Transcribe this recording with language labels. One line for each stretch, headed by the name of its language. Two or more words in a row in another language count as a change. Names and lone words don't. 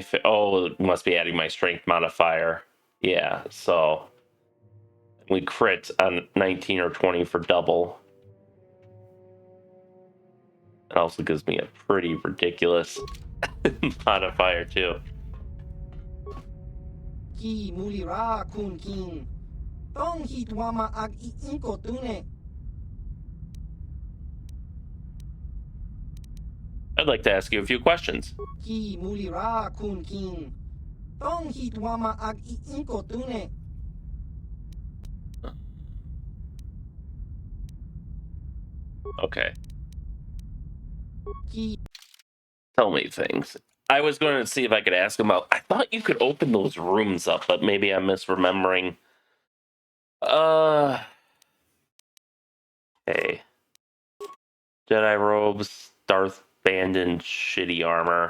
English: Oh, it must be adding my strength modifier. Yeah, so we crit on 19 or 20 for double. It also gives me a pretty ridiculous modifier too. Ki mulira kun kin. Tong hitwama ag inko tune. I'd like to ask you a few questions. Ki mulira kun kin. Tong hitwama ag inko tune. Okay. Ki Tell me things. I was going to see if I could ask him out. I thought you could open those rooms up, but maybe I'm misremembering. Hey. Jedi robes, Darth Bandon, shitty armor.